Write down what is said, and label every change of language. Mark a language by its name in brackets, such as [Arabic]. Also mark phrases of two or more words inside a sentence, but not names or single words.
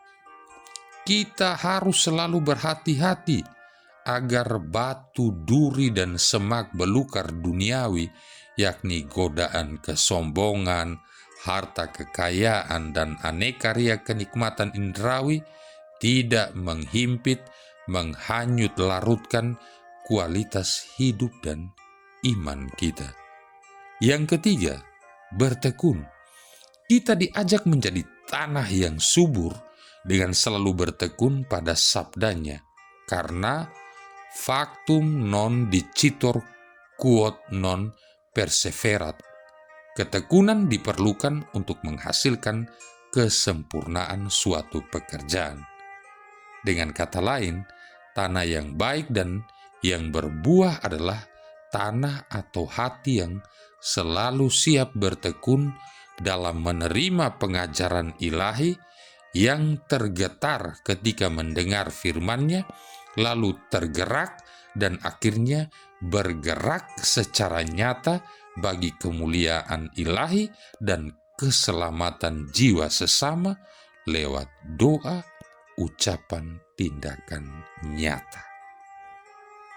[Indonesian] Kita harus selalu berhati-hati agar batu duri dan semak belukar duniawi, yakni godaan kesombongan, harta kekayaan, dan aneka ria kenikmatan indrawi, tidak menghimpit, menghanyut larutkan kualitas hidup dan iman kita. Yang ketiga, bertekun. Kita diajak menjadi tanah yang subur dengan selalu bertekun pada sabdanya, karena [Latin] factum non dicitur quod non perseverat. [Indonesian] Ketekunan diperlukan untuk menghasilkan kesempurnaan suatu pekerjaan. Dengan kata lain, tanah yang baik dan yang berbuah adalah tanah atau hati yang selalu siap bertekun dalam menerima pengajaran ilahi, yang tergetar ketika mendengar firman-Nya, lalu tergerak dan akhirnya bergerak secara nyata bagi kemuliaan ilahi dan keselamatan jiwa sesama lewat doa, ucapan, tindakan nyata.